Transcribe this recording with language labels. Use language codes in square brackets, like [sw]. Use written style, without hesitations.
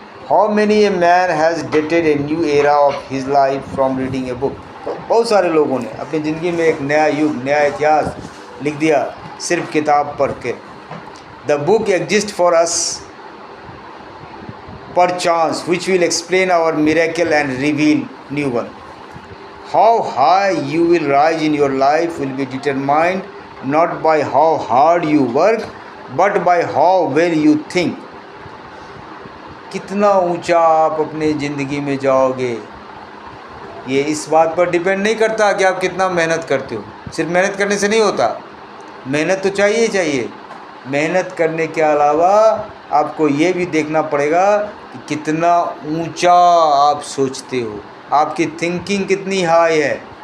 [en] How many a man has dated a new era of his life from reading a book. [hi] बहुत सारे लोगों ने अपनी ज़िंदगी में एक नया युग, नया इतिहास लिख दिया सिर्फ किताब पढ़ के। [en] The book exist for us perchance which will explain our miracle and reveal new one. How high you will rise in your life will be determined not by how hard you work but by how well you think। [hi] कितना ऊंचा आप अपने ज़िंदगी में जाओगे, ये इस बात पर डिपेंड नहीं करता कि आप कितना मेहनत करते हो। सिर्फ मेहनत करने से नहीं होता, मेहनत तो चाहिए ही चाहिए। मेहनत करने के अलावा आपको ये भी देखना पड़ेगा कि कितना ऊंचा आप सोचते हो, आपकी थिंकिंग कितनी हाई है।